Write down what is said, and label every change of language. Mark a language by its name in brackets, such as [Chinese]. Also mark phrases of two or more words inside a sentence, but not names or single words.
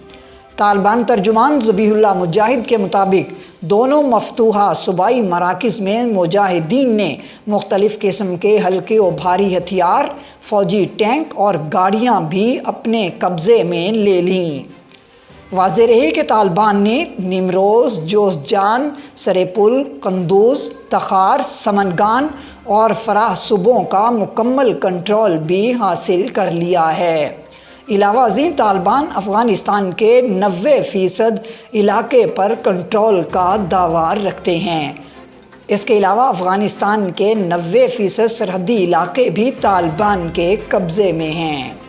[Urdu] طالبان ترجمان ذبیح اللہ مجاہد کے مطابق دونوں مفتوحہ صوبائی مراکز میں مجاہدین نے مختلف قسم کے ہلکے و بھاری ہتھیار، فوجی ٹینک اور گاڑیاں بھی اپنے قبضے میں لے لیں۔ واضح رہے کہ طالبان نے نیمروز، جوزجان، سریپل، قندوز، تخار، سمنگان اور فراہ صوبوں کا مکمل کنٹرول بھی حاصل کر لیا ہے۔ علاوہ ازیں طالبان افغانستان کے 90% علاقے پر کنٹرول کا دعویٰ رکھتے ہیں۔ اس کے علاوہ افغانستان کے 90% سرحدی علاقے بھی طالبان کے قبضے میں ہیں۔